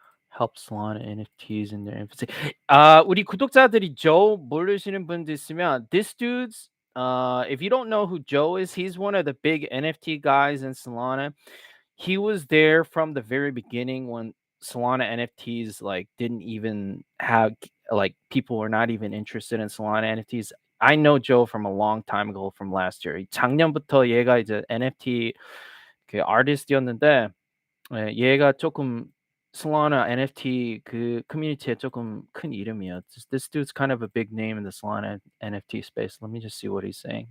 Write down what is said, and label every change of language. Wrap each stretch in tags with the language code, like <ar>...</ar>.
<en>Help Solana NFTs in their infancy.</en> <ko>우리 구독자들이 Joe 모르시는 분들 있으면</ko> <en>this dude's if you don't know who Joe is, he's one of the big NFT guys in Solana. he was there from the very beginning when Solana NFTs like didn't even have like people were not even interested in Solana NFTs. I know Joe from a long time ago from last year.</en> <ko>작년부터 얘가 이제 NFT 그 아티스트였는데 얘가 조금 Solana NFT 그 커뮤니티에 조금 큰 이름이에요.</ko> <en>This dude's kind of a big name in the Solana NFT space. Let me just see what he's saying.</en>